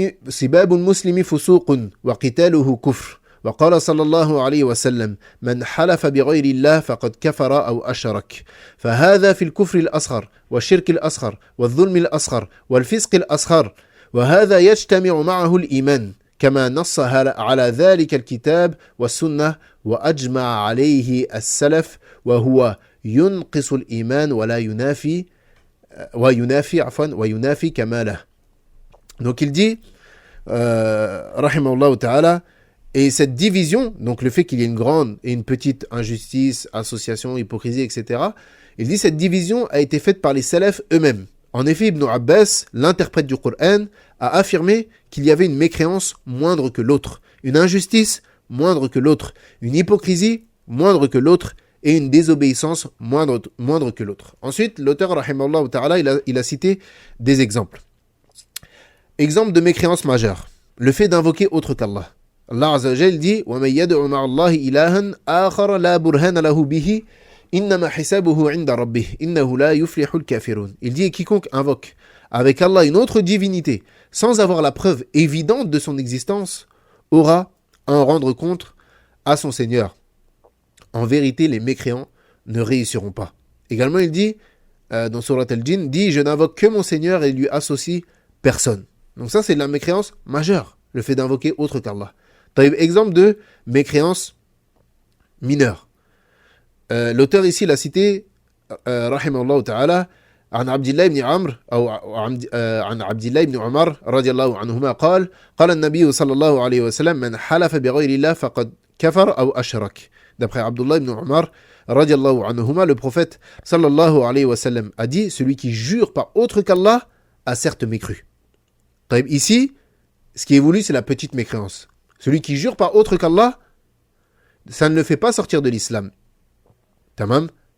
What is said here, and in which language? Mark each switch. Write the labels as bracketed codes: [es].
[ar] سباب المسلم فسوق وقتاله كفر وقال صلى الله عليه وسلم من حلف بغير الله فقد كفر أو أشرك فهذا في الكفر الأصغر والشرك الأصغر والظلم الأصغر والفسق الأصغر وهذا يجتمع معه الإيمان كما نص على ذلك الكتاب والسنة وأجمع عليه السلف وهو ينقص الإيمان وينافي كماله. [fr] Donc il dit, rahimahullah ta'ala, et cette division, donc le fait qu'il y ait une grande et une petite injustice, association, hypocrisie, etc., il dit cette division a été faite par les salafs eux-mêmes. En effet, Ibn Abbas, l'interprète du Coran, a affirmé qu'il y avait une mécréance moindre que l'autre, une injustice moindre que l'autre, une hypocrisie moindre que l'autre, et une désobéissance moindre que l'autre. Ensuite, l'auteur, rahimahullah ta'ala, il a cité des exemples. Exemple de mécréance majeure, le fait d'invoquer autre qu'Allah. [ar] Allah Azza wa Jal dit وَمَنْ يَدْعُ مَعَ اللَّهِ إِلَهًا آخَرَ لَا بُرْهَانَ لَهُ بِهِ إِنَّمَا حِسَابُهُ عِنْدَ رَبِّهِ إِنَّهُ لَا يُفْلِحُ الْكَافِرُونَ. [fr] Il dit quiconque invoque avec Allah une autre divinité sans avoir la preuve évidente de son existence aura à en rendre compte à son Seigneur. En vérité, les mécréants ne réussiront pas. Également, il dit dans Surat Al-Jinn, dit je n'invoque que mon Seigneur et lui associe personne. Donc ça, c'est de la mécréance majeure, le fait d'invoquer autre qu'Allah. Exemple de mécréance mineure. L'auteur ici l'a cité, rahimahullah ta'ala, [ar] عن عبد الله بن عمرو أو عن عبد الله بن عمر رضي الله عنهما قال النبي صلى الله عليه وسلم من حلف بغير الله فقد كفر أو أشرك. [fr] D'après Abdullah ibn Umar radiallahu anhuma, le prophète sallallahu alayhi wa sallam a dit, celui qui jure par autre qu'Allah a certes mécru. Ici, ce qui est voulu, c'est la petite mécréance. Celui qui jure par autre qu'Allah, ça ne le fait pas sortir de l'islam. Tamam.